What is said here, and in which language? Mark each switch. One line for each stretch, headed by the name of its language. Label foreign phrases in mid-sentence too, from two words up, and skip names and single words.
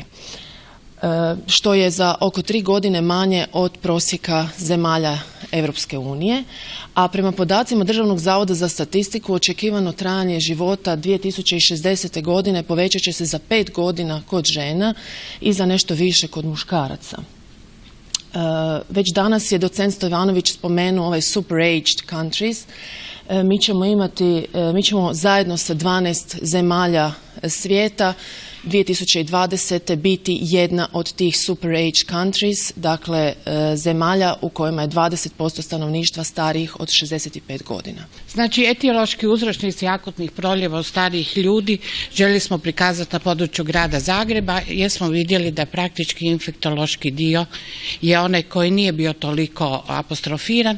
Croatian: Što je za oko 3 godine manje od prosjeka zemalja Europske unije, a prema podacima Državnog zavoda za statistiku očekivano trajanje života 2060. godine povećat će se za 5 godina kod žena i za nešto više kod muškaraca. Već danas je docent Stojanović spomenuo ovaj
English: super-aged countries.
Croatian: Mi ćemo zajedno sa 12 zemalja svijeta 2020. biti jedna od tih
English: super-age countries,
Croatian: dakle zemalja u kojima je 20% stanovništva starijih od 65 godina. Znači, etiološki uzročnici akutnih proljeva u starijih ljudi željeli smo prikazati na području grada Zagreba jer smo vidjeli da praktički infektološki dio je onaj koji nije bio toliko apostrofiran.